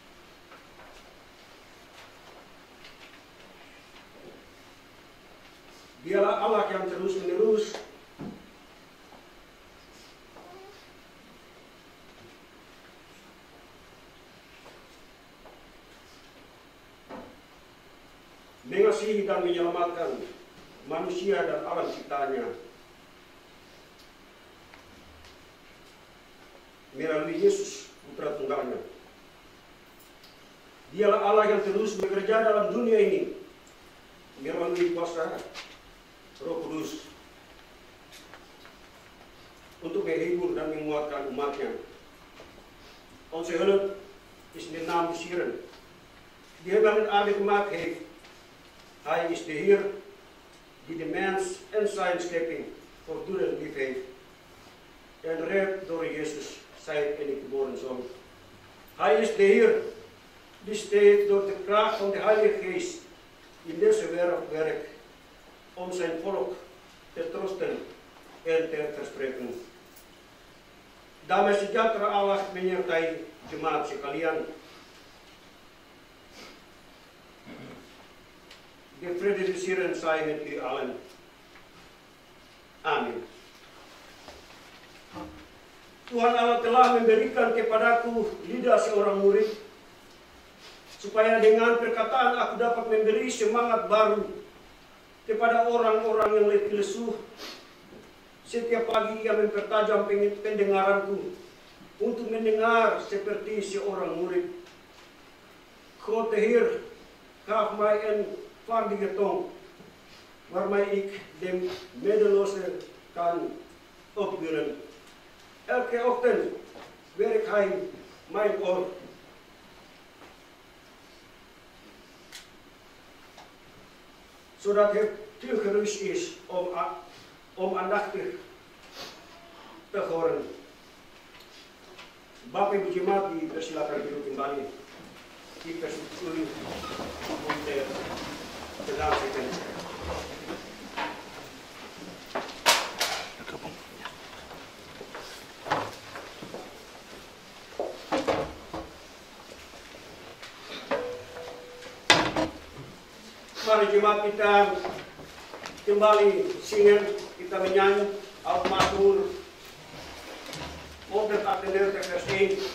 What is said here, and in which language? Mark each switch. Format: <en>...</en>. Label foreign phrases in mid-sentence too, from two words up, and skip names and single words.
<id>Dialah Allah yang terus-menerus mengasihi dan menyelamatkan manusia dan alam ciptaannya melalui Yesus Putra Tunggalnya. Dialah Allah yang terus bekerja dalam dunia ini melalui kuasa Roh Kudus untuk menghibur dan menguatkan umatnya.</id> <nl>Onze hulp is in de naam des Heeren. Die hebben een aardige maat heeft. Hij is de Heer die de mens en zijn schepping voortdurend lief heeft en redt door Jezus, zijn enige geboren Zoon. Hij is de Heer die steeds door de kracht van de Heilige Geest in deze wereld werkt om zijn volk te troosten en te verspreken.</nl> <id>Damai sejahtera Allah menyertai jemaat sekalian.</id> <nl>De vrede des Heeren zij met u allen.</nl> <id>Amin. Tuhan Allah telah memberikan kepadaku lidah seorang murid, supaya dengan perkataan aku dapat memberi semangat baru kepada orang-orang yang letih lesu. Setiap pagi ia mempertajam pendengaranku untuk mendengar seperti seorang murid.</id> <nl>God de Heer gaf mij een vaardige tong, waarmee ik de middeloze kan opbeuren. Elke ochtend werkt hij mijn oor. Zodat het toegerust is om aandachtig te horen.</nl> <id>Bapak Ibu Jemaat dipersilakan duduk kembali. Dipersilakan untuk sedangkan. Mari jemaat kita kembali singen, kita menyanyi Al-Mazmur 138 vers 1.</id>